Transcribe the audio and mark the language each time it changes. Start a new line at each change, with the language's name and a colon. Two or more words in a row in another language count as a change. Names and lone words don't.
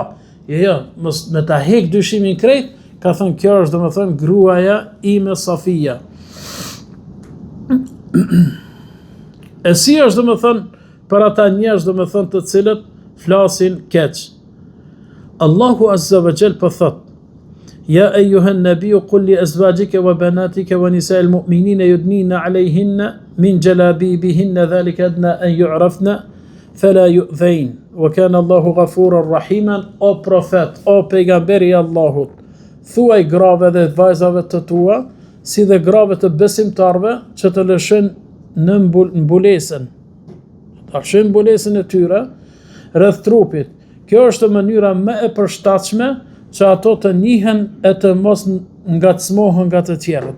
Albanian: Jo, mos me ta hek dyshimin krejt, ka thënë kjo është domethënë gruaja ime Safia. E si është domethënë për ata njerëz domethënë të cilët flasin keq. Allahu
Arabic: عز وجل
Albanian: po thot:
Arabic: "يا أيها النبي قل لأزواجك وبناتك ونساء المؤمنين يدنين عليهن من جلابيبهن ذلك أدنى أن يعرفن فلا يؤذين وكان الله غفورا رحيما,
Albanian: o profet, o pejgamberi i Allahut, thuaj grave dhe vajzave të tua, si dhe grave të besimtarve, që të lëshën në mbulesën. Ta lëshën mbulesën e tyre rreth trupit. Kjo është mënyra më e përshtatshme që ato të njihen e të mos ngacmohen nga të tjerët.